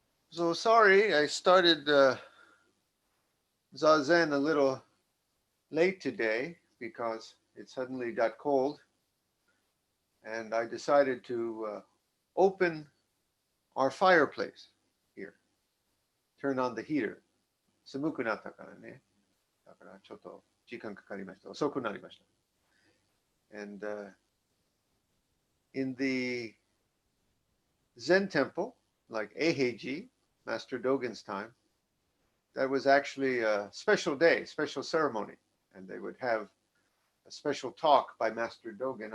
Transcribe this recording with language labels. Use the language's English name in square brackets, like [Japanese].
[English] So sorry, I started Zazen a little late today because it suddenly got cold. And I decided to open our fireplace here, turn on the heater. [Japanese] 寒くなったからね。だからちょっと時間かかりました。遅くなりました。 [English] And in the Zen temple, like Eiheiji, Master Dogen's time, that was actually a special day, special ceremony. And they would have a special talk by Master Dogen.